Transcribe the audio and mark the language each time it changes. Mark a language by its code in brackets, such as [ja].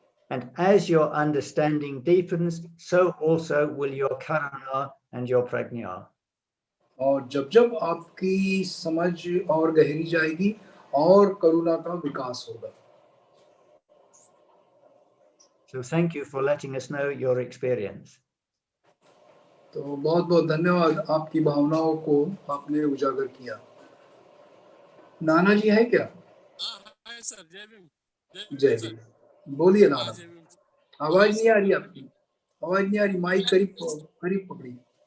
[en] And as your understanding deepens, so also will your karuna and your prajna. [hi] और जब आपकी समझ और गहरी जाएगी और करुणा का विकास होगा. [en] So thank you for letting us know your experience. [hi] तो बहुत बहुत धन्यवाद, आपकी भावनाओं को आपने उजागर किया. नाना जी है क्या? हां सर, जय भीम. जय भीम. बोलिए नाना. आवाज नहीं आ रही आपकी. आवाज नहीं आ रही. माइक करीब पकड़िए.